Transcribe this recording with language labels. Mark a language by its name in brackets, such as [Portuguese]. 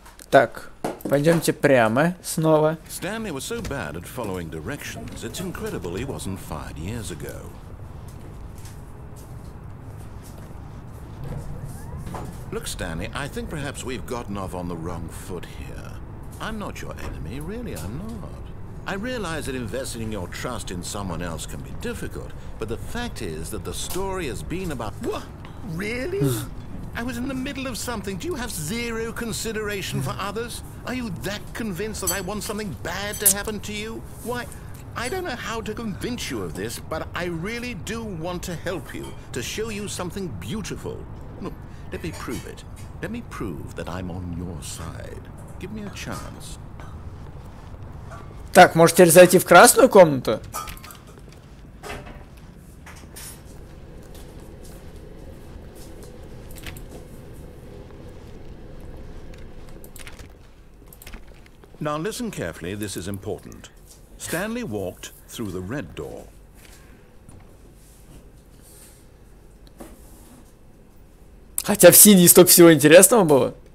[Russian] Так, пойдемте прямо снова. [English] Stanley was so bad at following directions, it's incredible he wasn't fired years ago. Look, Stanley, I think perhaps we've gotten off on the wrong foot here. I'm not your enemy, really, I'm not. I realize that investing your trust in someone else can be difficult, but the fact is that the story has been about... What? Really? I was in the middle of something. Do you have zero consideration for others? Are you that convinced that I want something bad to happen to you? Why, I don't know how to convince you of this, but I really do want to help you, to show you something beautiful. Look, let me prove it. Let me prove that I'm on your side. Give me a chance. [Russian] Так, может теперь зайти в красную комнату? [English] Now listen carefully, this is important. Stanley walked through the red door. [Russian] Хотя в синей столько всего интересного было.